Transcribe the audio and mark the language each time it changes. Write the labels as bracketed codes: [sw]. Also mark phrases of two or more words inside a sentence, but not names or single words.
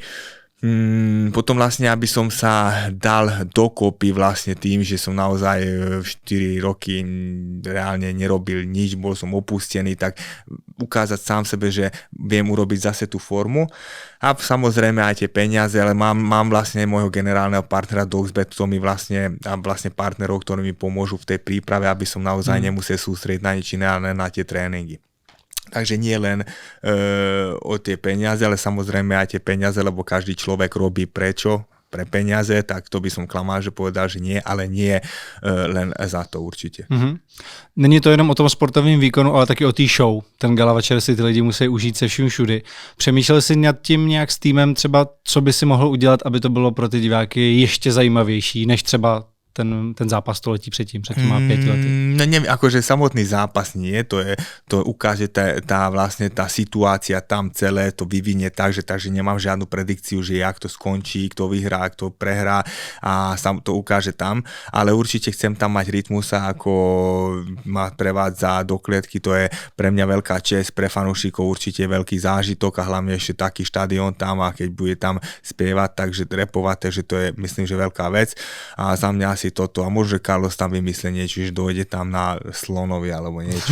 [sk] Potom vlastne, aby som sa dal dokopy vlastne tým, že som naozaj 4 roky reálne nerobil nič, bol som opustený, tak ukázať sám sebe, že viem urobiť zase tú formu a samozrejme aj tie peniaze, ale mám vlastne môjho generálneho partnera Doxbet, to mi vlastne partnerov, ktorí mi pomôžu v tej príprave, aby som naozaj nemusel sústrediť na nič iné, ale na tie tréningy. Takže nie len o tie peniaze, ale samozrejme aj tie peniaze, lebo každý človek robí prečo? Pre peniaze, tak to by som klamal, že povedal, že nie, ale nie len za to určitě. [cs] Není to jenom o tom sportovním výkonu, ale taky o té show. Ten gala večer si ty lidi musí užít se vším všudy. Přemýšlel jsi nad tím nějak s týmem třeba, co by si mohl udělat, aby to bylo pro ty diváky ještě zajímavější, než třeba ten zápas století předtím, před těma 5 lety? [sk] No neviem, akože samotný zápas nie, to ukáže vlastne tá situácia tam celé, to vyvinie takže nemám žiadnu predikciu, že jak to skončí, kto vyhrá, kto prehrá a sam to ukáže tam, ale určite chcem tam mať Rytmusa, ako ma prevádza do klietky, to je pre mňa veľká česť, pre fanúšikov určite veľký zážitok a hlavne ešte taký štadión tam a keď bude tam spievať, takže repovať, takže to je myslím, že veľká vec a za mňa asi toto a možno Carlos tam vymyslí niečo, že dojde tam na slonovi alebo niečo.